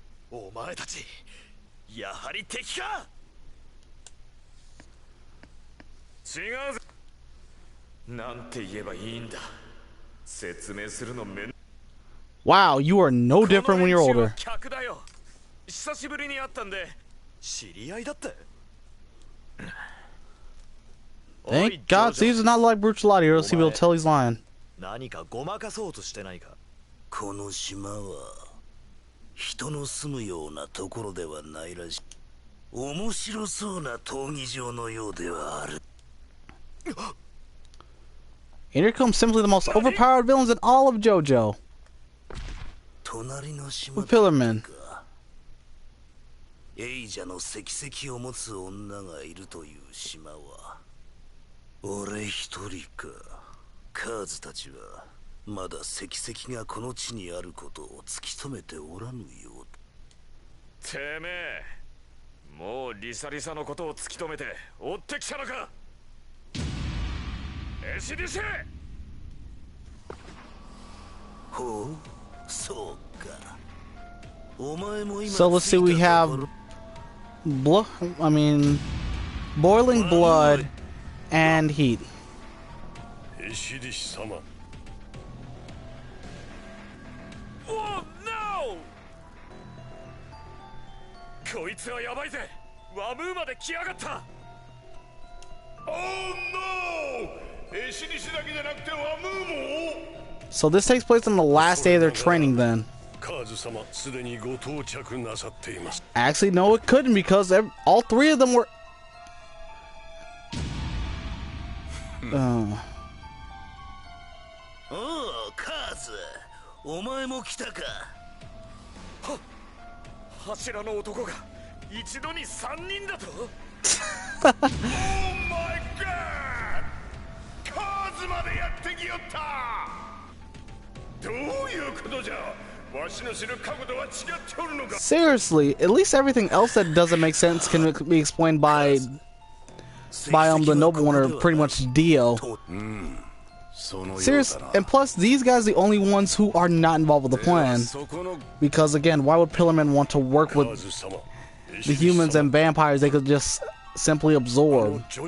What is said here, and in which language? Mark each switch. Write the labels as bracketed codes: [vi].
[ja] お前たちやはり敵か？違うぜ。なんて言えばいいんだ。説明するのめん。 [en] Wow, you are no different when you're older. [ja] 客だよ。久しぶりに会ったんで知り合いだって。 [en] Thank God Caesar's not like Brutalati, or else he will tell he's lying. [ja] 何かごまかそうとしてないか？この島は人の住むようなところではないらしい。面白そうな闘技場のようではある。 [en] And here comes simply the most overpowered villains in all of JoJo. [ja] 隣の島 [en] With Pillarman. [ja] エイジャの石石を持つ女がいるという島は俺一人か。カーズたちはまだ石石がこの地にあることを突き止めておらぬようだ。てめえもうリサリサのことを突き止めて追ってきたのか？エシディシェ。ほう、そうか。お前も今 [en] So let's see, we have boiling blood and heat. [ja] エシディシ様。 [en] Oh no! [ja] こいつはやばいぜ。ワムーまで来やがった。 [en] Oh no! [ja] エシディシだけじゃなくてワムーも。 [en] So this takes place on the last day of their training then. [ja] カーズ様すでにご到着なさっています。 [en] Actually, no, it couldn't because all three of them were... [ja] おお、カーズ、お前も来たか。は、柱の男が一度に3人だと。 [en] Oh my god! [ja] カーズまでやってきよった。どういうことじゃ。わしの知る角度は違っておるのか。 [en] Seriously, at least everything else that doesn't make sense can be explained by the Noble One, or pretty much Dio. Serious, and plus these guys are the only ones who are not involved with the plan. Because again, why would Pillarman want to work with the humans and vampires they could just simply absorb?